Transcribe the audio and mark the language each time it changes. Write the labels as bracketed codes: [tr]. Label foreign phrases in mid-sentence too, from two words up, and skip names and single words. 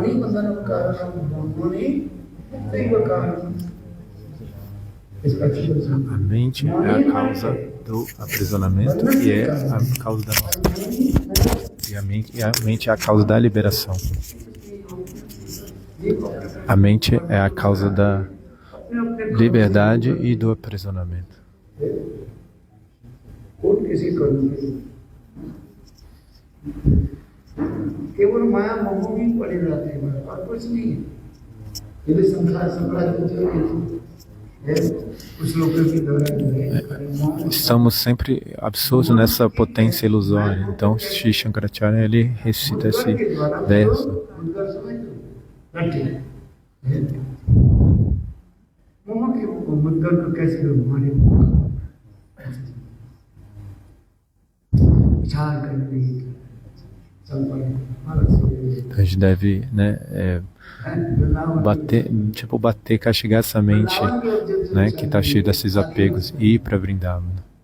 [pt] A mente é a causa do aprisionamento e é a causa da nossa e a mente é a causa da liberação. A mente é a causa da liberdade e do aprisionamento. [hi] केवल माया मोह में पड़े रहते हैं और कुछ नहीं है। ये संसार [pt] Estamos sempre absortos nessa potência ilusória. Então, Sri Shankaracharya, ele recita esse verso. Então, a gente deve, bater, castigar essa mente, que está cheia desses apegos e ir para Vrindavana.